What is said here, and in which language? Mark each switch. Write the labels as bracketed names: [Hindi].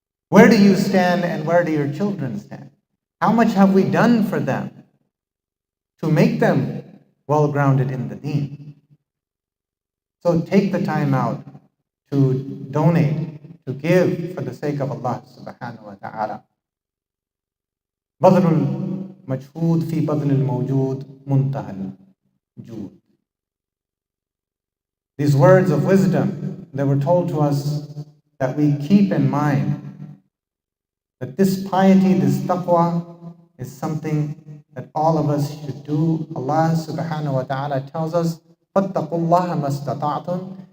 [English] Where do you stand and where do your children stand? How much have we done for them to make them well-grounded in the deen? So take the time out to donate, to give for the sake of Allah subhanahu wa ta'ala. [Arabic] بذل المجهود في بذل الموجود منتهى الجود. [English] These words of wisdom that were told to us, that we keep in mind that this piety, this taqwa, is something that all of us should do. Allah subhanahu wa ta'ala tells us, [Arabic] فَاتَّقُوا اللَّهَ مَا اسْتَطَعْتُمْ.